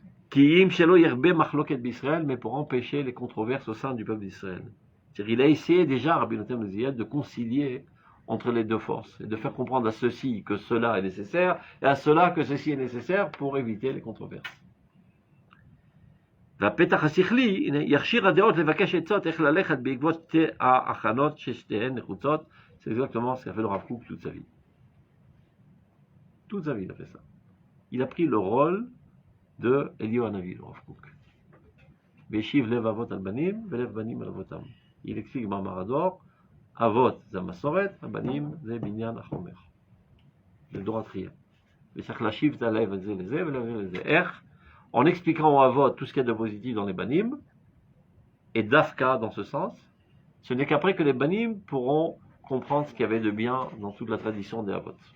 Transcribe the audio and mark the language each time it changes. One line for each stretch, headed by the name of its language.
Hebrew: Ki im shelo yerbe machloket b'Israël,
French: mais pour empêcher les controverses au sein du peuple d'Israël. C'est-à-dire il a essayé déjà Rabbi Jonathan Menouziel de concilier entre les deux forces et de faire comprendre à ceux-ci que cela est nécessaire et à ceux-là que ceci est nécessaire pour éviter les controverses.
Hebrew: והפתח השכלי, יכשיר הדעות לבקש עצות איך ללכת בעקבות שתי ההכנות ששתיהן נחוצות.
French: C'est exactement ce qu'a fait le Rav Kook toute sa vie. Toute sa vie, il a fait ça. Il a pris le rôle de Eliyahu Hanavi, le Rav Kook.
Hebrew: Veshiv lev avot al banim, velev banim al avotam.
French: Il explique dans Marador, avot
Hebrew: זה המסורת, הבנים זה בניין החומר. זה דורתחייה. וצריך להשיב את הלב הזה לזה ולהעביר לזה. איך?
French: En expliquant au Avot tout ce qu'il y a de positif dans les Banim, et d'Afka dans ce sens, ce n'est qu'après que les Banim pourront comprendre ce qu'il y avait de bien dans toute la tradition des Avot.